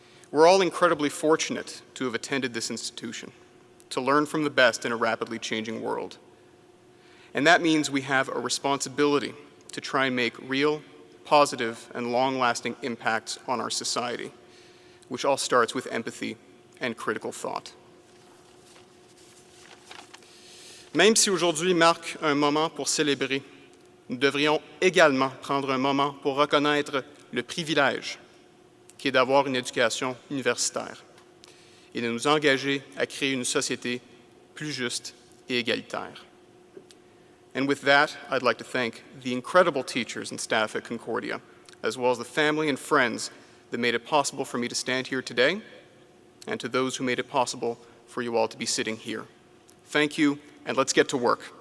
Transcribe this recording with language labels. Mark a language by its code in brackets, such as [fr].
[en] We're all incredibly fortunate to have attended this institution, to learn from the best in a rapidly changing world. And that means we have a responsibility to try and make real, positive, and long-lasting impacts on our society, which all starts with empathy and critical thought. [fr] Même si aujourd'hui marque un moment pour célébrer, nous devrions également prendre un moment pour reconnaître le privilège qui est d'avoir une éducation universitaire et de nous engager à créer une société plus juste et égalitaire. [en] And with that, I'd like to thank the incredible teachers and staff at Concordia, as well as the family and friends that made it possible for me to stand here today, and to those who made it possible for you all to be sitting here. Thank you, and let's get to work.